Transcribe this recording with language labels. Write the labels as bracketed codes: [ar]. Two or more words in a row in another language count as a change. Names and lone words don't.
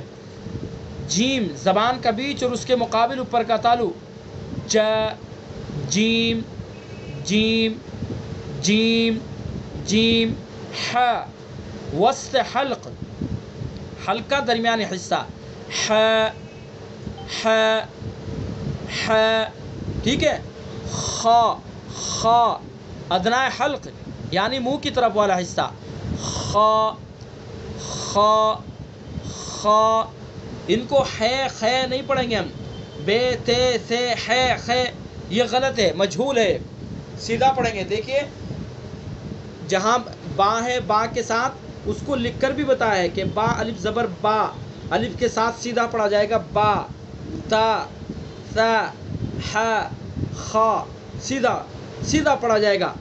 [ur] جیم زبان کا بیچ اور اس کے مقابل اوپر کا تالو، ج جیم جیم جیم جیم. ح وسط حلق، حلق کا درمیانی حصہ، ح ح ح ٹھیک ہے. خ خ ادنائے حلق یعنی منہ کی طرف والا حصہ، خ خ خ. ان کو ہے خے نہیں پڑھیں گے ہم، بے تے سے ہے خے، یہ غلط ہے، مجہول ہے، سیدھا پڑھیں گے. دیکھیے جہاں با ہے، با کے ساتھ اس کو لکھ کر بھی بتایا ہے کہ با الف زبر با، الف کے ساتھ سیدھا پڑھا جائے گا با، تا ثا ح خ، سیدھا سیدھا پڑھا جائے گا.